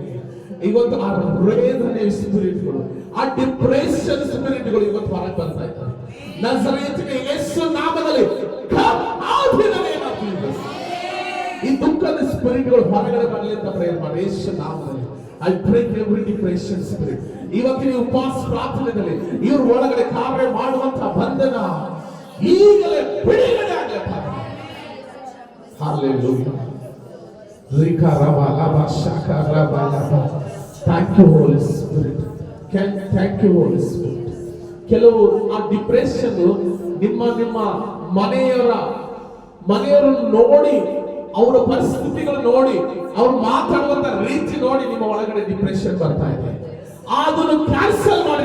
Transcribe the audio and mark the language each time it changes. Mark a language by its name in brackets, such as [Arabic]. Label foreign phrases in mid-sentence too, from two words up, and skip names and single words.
[Kannada] ಇವತ್ತು ಆ ವೇದನೆ ಸ್ಪಿರಿಟ್ಗಳು, ಆ [English] depression spirits [Kannada] ಇವತ್ತು ಹೊರಗೆ ಬರ್ತಾ ಇದ್ದಾರೆ. ನಜರೇತಿನ ಯೇಸು ನಾಮದಲ್ಲಿ ಈ ದುಃಖದ ಸ್ಪಿರಿಟ್ಗಳು ಹೊರಗಡೆ ಬರಲಿ ಅಂತ ಪ್ರೇಯರ್ ಮಾಡಿ. ಯೇಸು ನಾಮದಲ್ಲಿ [English] I break every depression spirit. [Kannada] ಇವತ್ತಿನ ಉಪವಾಸ ಪ್ರಾರ್ಥನೆಯಲ್ಲಿ ಇವ್ರ ಒಳಗಡೆ ಕಾರ್ಯ ಮಾಡುವಂತ ಬಂಧನ ಈಗಲೇ ಬಿಡುಗಡೆ ಆಗಲಿ. Hallelujah. Rika raba laba shaka raba laba. [English] Thank you Holy Spirit. Thank you Holy Spirit. [Kannada] ಕೆಲವು ಆ ಡಿಪ್ರೆಷನ್ ನಿಮ್ಮ ಮನೆಯವರು ನೋಡಿ, ಅವರ ಪರಿಸ್ಥಿತಿಗಳು ನೋಡಿ, ಅವ್ರು ಮಾತಾಡುವಂತ ರೀತಿ ನೋಡಿ ನಿಮ್ಮ ಒಳಗಡೆ ಡಿಪ್ರೆಷನ್ ಬರ್ತಾ ಇದೆ. ಅದನ್ನು ಕ್ಯಾನ್ಸಲ್ ಮಾಡಿ.